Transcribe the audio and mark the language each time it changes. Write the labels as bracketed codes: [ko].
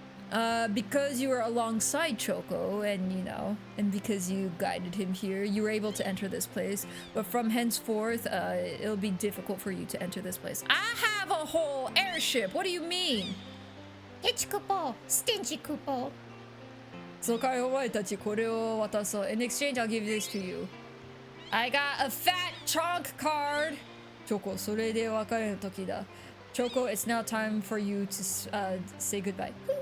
[en] Because you were alongside Choco and because you guided him here, you were able to enter this place. But from henceforth, it'll be difficult for you to enter this place. I have a whole airship. What do you mean? [ja] ケチクポ、ステンジクポ。そうかい、お前たちこれを渡そう。 [en] In exchange, I'll give this to you. I got a fat chunk card. [ja] チョコ、それで別れる時だ。 [en] Choco, it's now time for you to say goodbye.